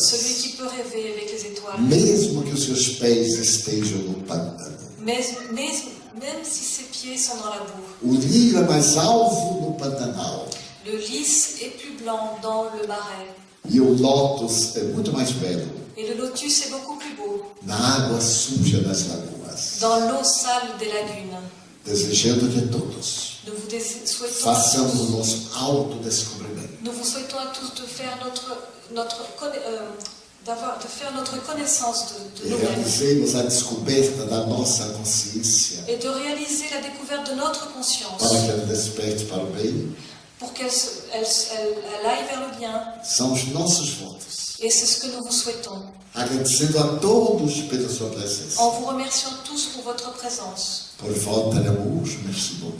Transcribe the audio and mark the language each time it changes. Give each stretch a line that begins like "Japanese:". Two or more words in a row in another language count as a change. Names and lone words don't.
French: celui qui peut rêver avec les étoiles.
Portuguese: mesmo que os seus pés estejam no pântano.
French: Même si ses pieds sont dans la boue.
Portuguese: O lírio é mais alvo no Pantanal
French: Le lys est plus blanc dans le marais.
Portuguese: e o lótus é muito mais belo
French: Et le lotus est beaucoup plus beau
Portuguese: na água suja das lagoas.
French: dans l'eau sale des lagunes.
Portuguese: Desejando que todos
French: Nous vous souhaitons,
Portuguese: façamos o nosso autodescobrimento.
French: nous vous souhaitons à tous de faire de faire notre connaissance de
Portuguese: E
French: nous-mêmes
Portuguese: realizemos a descoberta da nossa consciência
French: et de réaliser la découverte de notre conscience
Portuguese: para que ela desperte para o bem.
French: pour qu'elle aille vers le bien.
Portuguese: São os nossos votos.
French: Et c'est ce que nous vous souhaitons.
Portuguese: Agradecendo a todos pela sua presença.
French: En vous remerciant tous pour votre présence.
Portuguese: Por volta de amor,
French: merci.